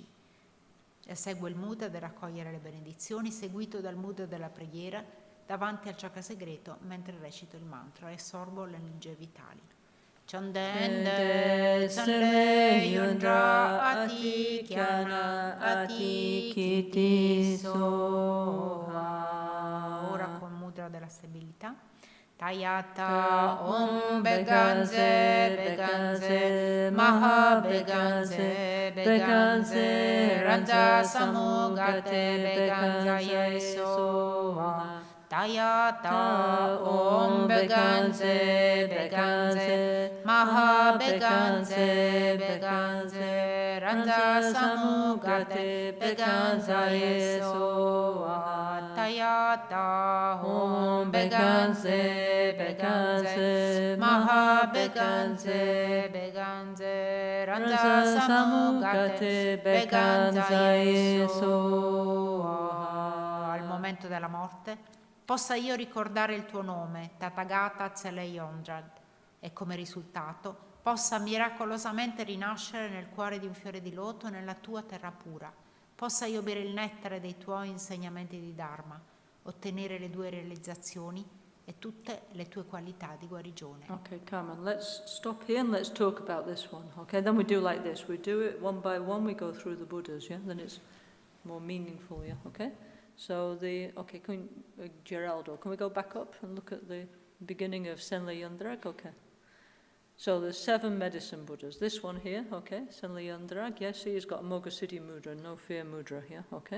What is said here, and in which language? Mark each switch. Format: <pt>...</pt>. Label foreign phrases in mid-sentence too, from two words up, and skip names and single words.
<it>E segue il mudra del raccogliere le benedizioni, seguito dal mudra della preghiera davanti al chakra segreto mentre recito il mantra e assorbo le energie vitali.</it> <sa>Chandende Sanle Yundra Ati Kyana Ati Kiti Soha.</sa> <it>Ora con mudra della stabilità.</it> <sa>Tayata Om Beganze Beganze Maha Beganze Beganze Raja Samugate Beganza Yesoha. Tayata Om Beganze Beganze Maha Beganze Beganze Ranza Samugate Beganza Yeso Tayata Om Beganze Beganze Maha Beganze Beganze Ranza Samugate Beganza Yeso.</sa> <it>Al momento della morte, possa io ricordare il tuo nome, Tathagata Tseleyondrad, e come risultato possa miracolosamente rinascere nel cuore di un fiore di loto nella tua terra pura. Possa io bere il nettare dei tuoi insegnamenti di Dharma, ottenere le due realizzazioni e tutte le tue qualità di guarigione.</it> <en>Okay, Carmen, let's stop here and let's talk about this one. Okay, then we do like this. We do it one by one, we go through the Buddhas, yeah? Then it's more meaningful, yeah? Okay? So Geraldo, can we go back up and look at the beginning of Senleyundrag? Okay. So there's 7 medicine Buddhas. This one here, okay, Senleyundrag, yes, he's got Mogasiddhi mudra, no fear mudra, yeah, okay.</en>